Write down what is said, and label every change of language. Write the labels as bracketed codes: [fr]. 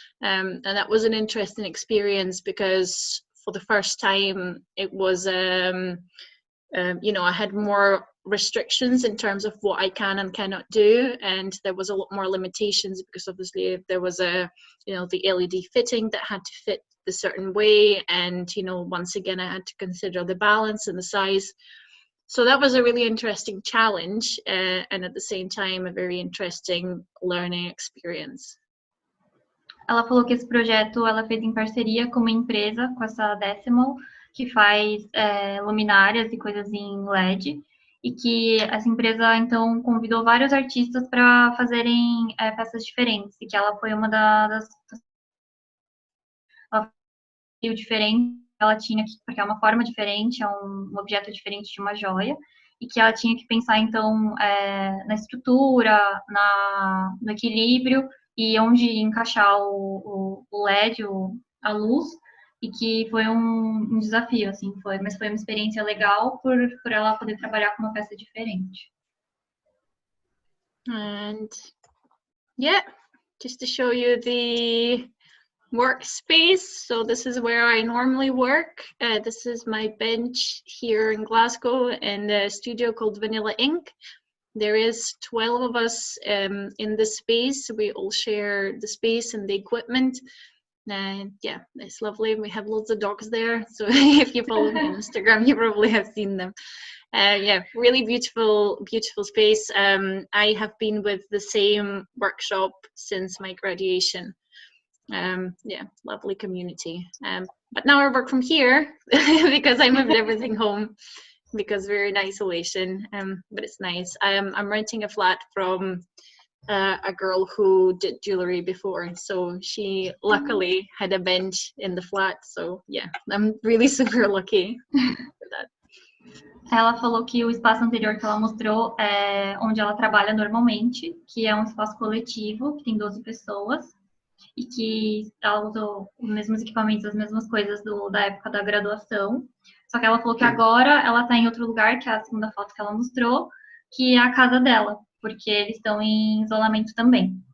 [en] And that was an interesting experience because for the first time it was, you know, I had more restrictions in terms of what I can and cannot do, and there was a lot more limitations because obviously there was you know, the LED fitting that had to fit the certain way, and you know, once again I had to consider the balance and the size. So that was a really interesting challenge, and at the same time a very interesting learning experience. [pt] Ela falou que esse projeto ela fez em parceria com uma empresa, com essa Decimal, que faz luminárias e coisas em LED, e que essa empresa, então, convidou vários artistas para fazerem peças diferentes, e que ela foi uma das diferente, ela tinha que, porque é uma forma diferente, é um objeto diferente de uma joia, e que ela tinha que pensar, então, na estrutura, no equilíbrio, e onde encaixar o LED, a luz, e que foi um desafio, assim, mas foi uma experiência legal por ela poder trabalhar com uma peça diferente. [en] And yeah, just to show you the workspace. So this is where I normally work. This is my bench here in Glasgow in the studio called Vanilla Ink. There is 12 of us in the space. We all share the space and the equipment. Yeah, it's lovely. We have loads of dogs there, so if you follow me on Instagram, you probably have seen them. Yeah, really beautiful space. I have been with the same workshop since my graduation. Yeah, lovely community. But now I work from here because I moved everything home because we're in isolation. But it's nice. I'm renting a flat from a girl who did jewelry before, so she luckily had a bench in the flat. So yeah, I'm really super lucky for that. [pt] Ela falou que o espaço anterior que ela mostrou é onde ela trabalha normalmente, que é um espaço coletivo, que tem 12 pessoas, e que ela usou os mesmos equipamentos, as mesmas coisas da época da graduação. Só que ela falou que agora ela está em outro lugar, que é a segunda foto que ela mostrou, que é a casa dela, porque eles estão em isolamento também.